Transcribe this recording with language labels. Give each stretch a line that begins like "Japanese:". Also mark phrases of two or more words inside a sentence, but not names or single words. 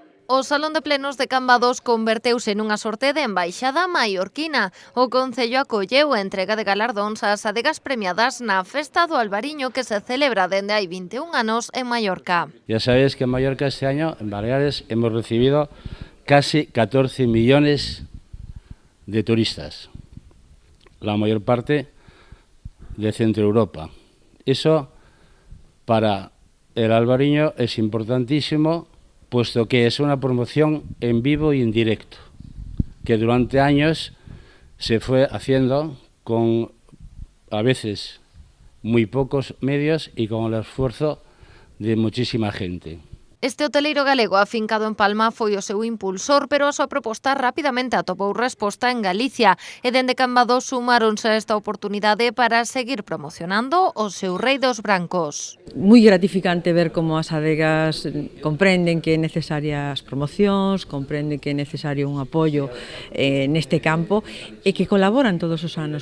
Galician: O Salón de Plenos de Cambados converteuse nunha sorte de embaixada mallorquina. O Concello acolleu a entrega de galardóns ás adegas premiadas na Festa do Albariño que se celebra dende hai 21 anos en Mallorca.
Spanish: Ya sabéis que en Mallorca este año, en Baleares, hemos recibido casi 14 millones de turistas, la mayor parte de Centro Europa. Eso para el Albariño es importantísimo, puesto que es una promoción en vivo y en directo, que durante años se fue haciendo con, a veces, muy pocos medios y con el esfuerzo de muchísima gente.
Galician: Este hoteleiro galego afincado en Palma foi o seu impulsor, pero a súa proposta rapidamente atopou resposta en Galicia e dende Cambados sumáronse a esta oportunidade para seguir promocionando o seu rei dos brancos. Moi gratificante ver como as adegas comprenden que é necesaria as promocións, comprenden que é necesario un apoio neste campo e que colaboran todos os anos.